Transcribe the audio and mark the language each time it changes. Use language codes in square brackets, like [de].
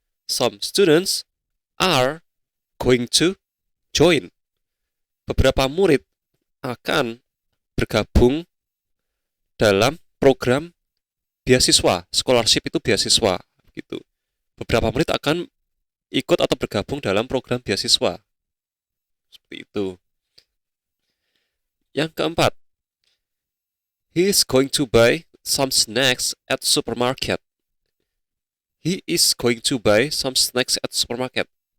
[en] Some students are going to join. [id] Beberapa murid akan bergabung dalam program beasiswa. Scholarship itu beasiswa, gitu. Beberapa murid akan ikut atau bergabung dalam program beasiswa. Seperti itu. Yang keempat, [en] he is going to buy some snacks at supermarket. He is going to buy some snacks at supermarket.